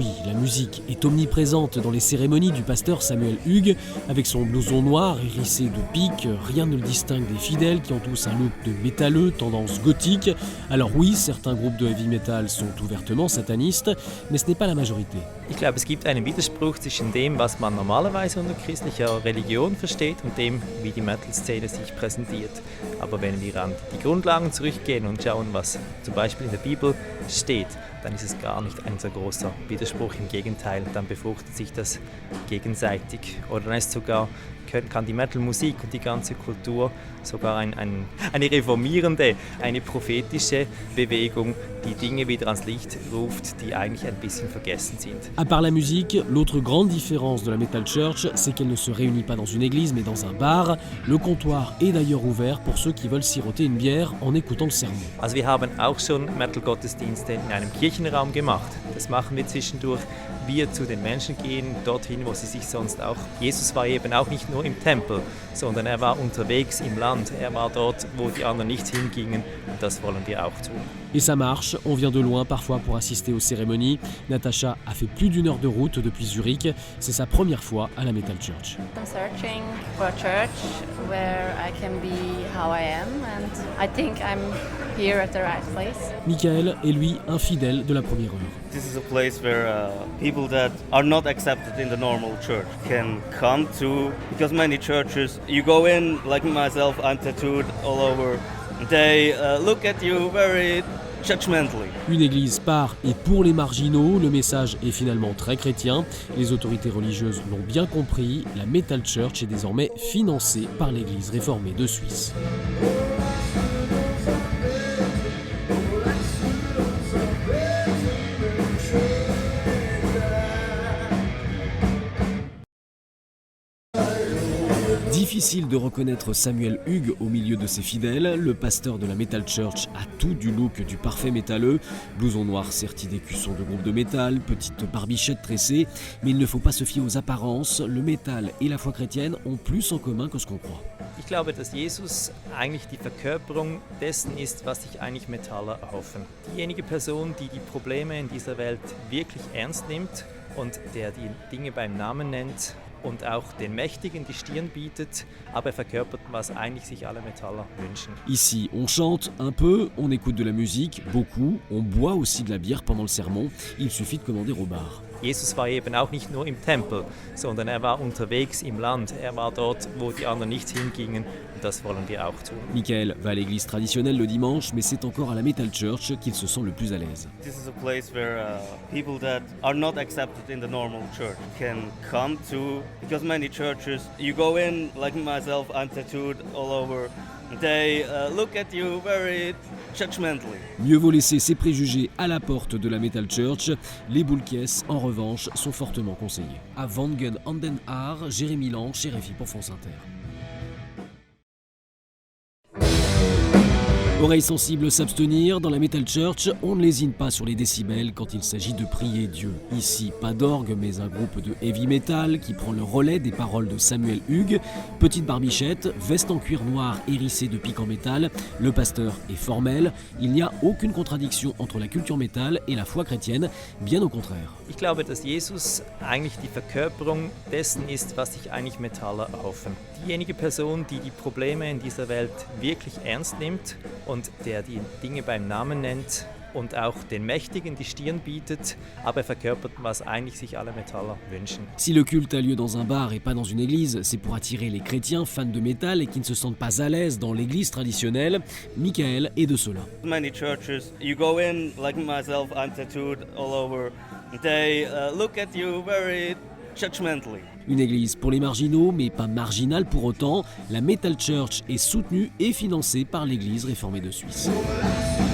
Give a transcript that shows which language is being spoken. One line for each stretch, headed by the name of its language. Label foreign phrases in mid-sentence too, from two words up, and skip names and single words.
French: La musique est omniprésente dans les cérémonies du pasteur Samuel Hughes. Avec son blouson noir hérissé de piques, rien ne le distingue des fidèles qui ont tous un look de métalleux, tendance gothique. Alors oui, certains groupes de heavy metal sont ouvertement satanistes, mais ce n'est pas la majorité.
German: Ich glaube, es gibt einen Widerspruch zwischen dem, was man normalerweise unter christlicher Religion versteht und dem, wie die Metal-Szene sich präsentiert. Aber wenn wir an die Grundlagen zurückgehen und schauen, was zum Beispiel in der Bibel steht, dann ist es gar nicht ein so großer Widerspruch. Im Gegenteil, dann befruchtet sich das gegenseitig. Oder dann ist sogar, kann die Metal-Musik und die ganze Kultur sogar eine reformierende, eine prophetische Bewegung, die Dinge wieder ans Licht ruft, die eigentlich ein bisschen vergessen sind.
French: À part la musique, l'autre grande différence de la Metal Church, c'est qu'elle ne se réunit pas dans une église mais dans un bar. Le comptoir est d'ailleurs ouvert pour ceux qui veulent siroter une bière en écoutant le sermon.
German: Also wir haben auch schon Metal-Gottesdienste in einem Kirchenraum gemacht. Das machen wir zwischendurch. Wir zu den Menschen gehen, dorthin, wo sie sich sonst auch... Jesus war eben auch nicht nur im Tempel, sondern er war unterwegs im Land. Er war dort, wo die anderen nicht hingingen. Und das wollen wir auch tun.
French: Et ça marche, on vient de loin parfois pour assister aux cérémonies. Natacha a fait plus d'1 heure de route depuis Zurich. C'est sa première fois à la Metal Church.
English: I'm searching for a church where I can be how I am, and I think I'm here at the right place.
French: Michael est lui un fidèle de la première heure.
English: This is a place where people that are not accepted in the normal church can come to, because many churches, you go in, like myself, I'm tattooed all over, they look at you very judgmentally.
French: Une église par et pour les marginaux, le message est finalement très chrétien. Les autorités religieuses l'ont bien compris, la Metal Church est désormais financée par l'église réformée de Suisse. Difficile de reconnaître Samuel Hughes au milieu de ses fidèles. Le pasteur de la Metal Church a tout du look du parfait métalleux. Blouson noir serti d'écussons de groupe de métal, petite barbichette tressée. Mais il ne faut pas se fier aux apparences. Le métal et la foi chrétienne ont plus en commun que ce qu'on croit.
German: Ich glaube, dass Jesus eigentlich die Verkörperung dessen ist, was sich eigentlich Metaller erhoffen. Diejenige Person, die die Probleme in dieser Welt wirklich ernst nimmt und der die Dinge beim Namen nennt und auch den Mächtigen die Stirn bietet, aber verkörpert, was eigentlich sich alle Metaller wünschen.
French: Ici, on chante un peu, on écoute de la musique, beaucoup, on boit aussi de la bière pendant le sermon. Il suffit de commander au bar.
German: Jesus war eben auch nicht nur im Tempel, sondern er war unterwegs im Land. Er war dort, wo die anderen nicht hingingen. Und das wollen wir auch tun.
French: Michael va à l'église traditionnelle le dimanche, mais c'est encore à la Metal Church qu'il se sent le plus à l'aise.
English: This is a place where people that are not accepted in the normal church can come to, because many churches, you go in, like myself, I'm tattooed all over, they look at you very judgmentally.
French: Mieux vaut laisser ses préjugés à la porte de la Metal Church. Les boules-caisses, en revanche, sont fortement conseillées. À Wangen an den Aar, Jérémy Lang, chez RFI pour France Inter. Oreilles sensibles s'abstenir, dans la Metal Church, on ne lésine pas sur les décibels quand il s'agit de prier Dieu. Ici, pas d'orgue, mais un groupe de heavy metal qui prend le relais des paroles de Samuel Hughes. Petite barbichette, veste en cuir noir hérissée de pics en métal, le pasteur est formel. Il n'y a aucune contradiction entre la culture métal et la foi chrétienne, bien au contraire.
German: Ich glaube, dass Jesus eigentlich die Verkörperung dessen ist, was sich eigentlich Metaller erhoffen. Diejenige Person, die die Probleme in dieser Welt wirklich ernst nimmt und der die Dinge beim Namen nennt und auch den Mächtigen die Stirn bietet, aber verkörpert, was eigentlich sich alle Metaller wünschen.
French: Si le culte a lieu dans un bar et pas dans une église, c'est pour attirer les chrétiens fans de métal et qui ne se sentent pas à l'aise dans l'église traditionnelle. Michael est de ceux-là.
English: Many churches, you go in, like myself, I'm tattooed all over, they look at you very judgmentally.
French: Une église pour les marginaux, mais pas marginale pour autant. La Metal Church est soutenue et financée par l'église réformée de Suisse.